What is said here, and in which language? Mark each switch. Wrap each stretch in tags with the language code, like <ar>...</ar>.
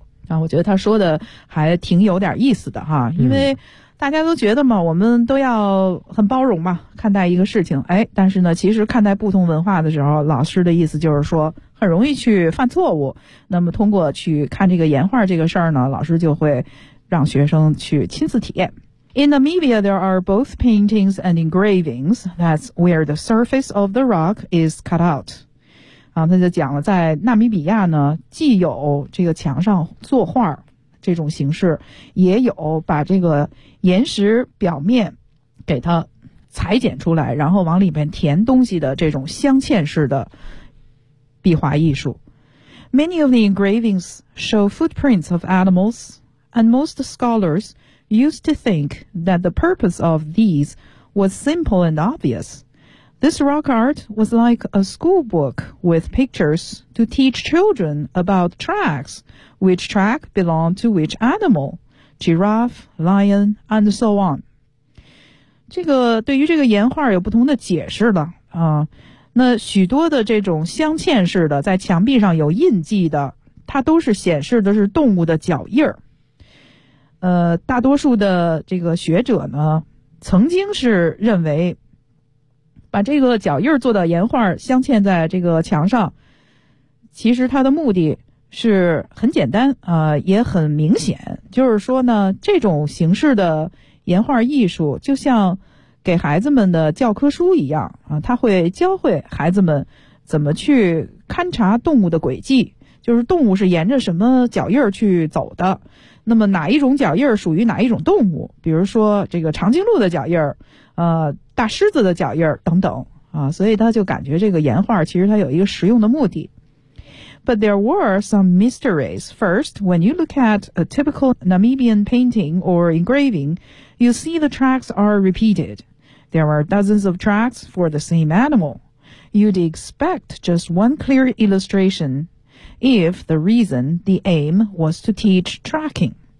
<zh>啊，我觉得他说的还挺有点意思的哈，因为大家都觉得嘛，我们都要很包容嘛，看待一个事情。哎，但是呢，其实看待不同文化的时候，老师的意思就是说很容易去犯错误。那么通过去看这个岩画这个事儿呢，老师就会让学生去亲自体验。</zh> <en>In Namibia, there are both paintings and engravings. That's where the surface of the rock is cut out.</en> <zh>啊，他就讲了，在纳米比亚呢，既有这个墙上作画这种形式，也有把这个岩石表面给它裁剪出来，然后往里面填东西的这种镶嵌式的壁画艺术。</zh> <en>Many of the engravings show footprints of animals. And most scholars used to think that the purpose of these was simple and obvious. This rock art was like a school book with pictures to teach children about tracks, which track belonged to which animal, giraffe, lion, and so on.</en> <zh>这个对于这个岩画有不同的解释了啊。那许多的这种镶嵌式的在墙壁上有印记的，它都是显示的是动物的脚印儿。大多数的这个学者呢曾经是认为把这个脚印做到岩画镶嵌在这个墙上，其实它的目的是很简单啊，也很明显，就是说呢，这种形式的岩画艺术就像给孩子们的教科书一样啊，它会教会孩子们怎么去勘察动物的轨迹，就是动物是沿着什么脚印去走的，那么哪一种脚印属于哪一种动物，比如说这个长颈鹿的脚印大狮子的脚印等等啊，所以他就感觉这个岩画其实它有一个实用的目的。</zh> <en>But there were some mysteries. First, when you look at a typical Namibian painting or engraving, you see the tracks are repeated. There are dozens of tracks for the same animal. You'd expect just one clear illustration if the reason, the aim, was to teach tracking.</en>